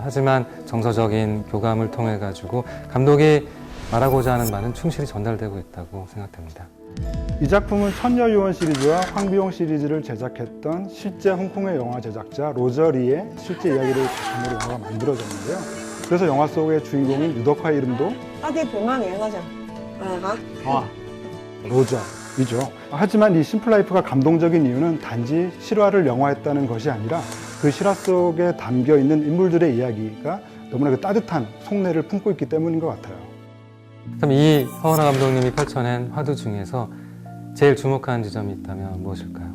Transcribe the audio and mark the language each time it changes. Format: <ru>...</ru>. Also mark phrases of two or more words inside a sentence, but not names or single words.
<ko>하지만 정서적인 교감을 통해 가지고 감독이 말하고자 하는 말은 충실히 전달되고 있다고 생각됩니다. 이 작품은 천녀유원 시리즈와 황비용 시리즈를 제작했던 실제 홍콩의 영화 제작자 로저 리의 실제 이야기를 바탕으로 영화가 만들어졌는데요. 그래서 영화 속의 주인공인 유덕화의 이름도</ko> <yue>多啲陪媽咪啊嗰陣，嚇。</yue> <ko>로저이죠. 하지만 이 심플 라이프가 감동적인 이유는 단지 실화를 영화했다는 것이 아니라 그 실화 속에 담겨 있는 인물들의 이야기가 너무나 그 따뜻한 속내를 품고 있기 때문인 것 같아요. 그럼 이 허하나 감독님이 펼쳐낸 화두 중에서 제일 주목하는 지점이 있다면 무엇일까요?</ko>